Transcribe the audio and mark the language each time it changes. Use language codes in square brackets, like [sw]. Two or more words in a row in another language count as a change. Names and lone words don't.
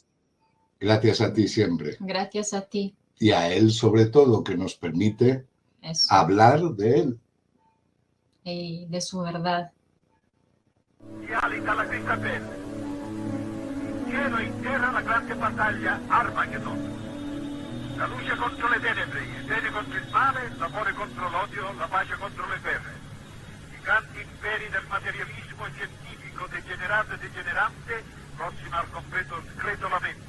[es] Gracias a ti siempre. Gracias a ti. Y a él sobre todo, que nos permite hablar de él. Y de su verdad. [it] Cielo y tierra la grande battaglia Armageddon. La luce contro le tenebre, il bene contro il male, l'amore contro l'odio, la pace contro le guerre. I grandi imperi del materialismo scientifico degenerato e degenerante prossimo al completo scretolamento.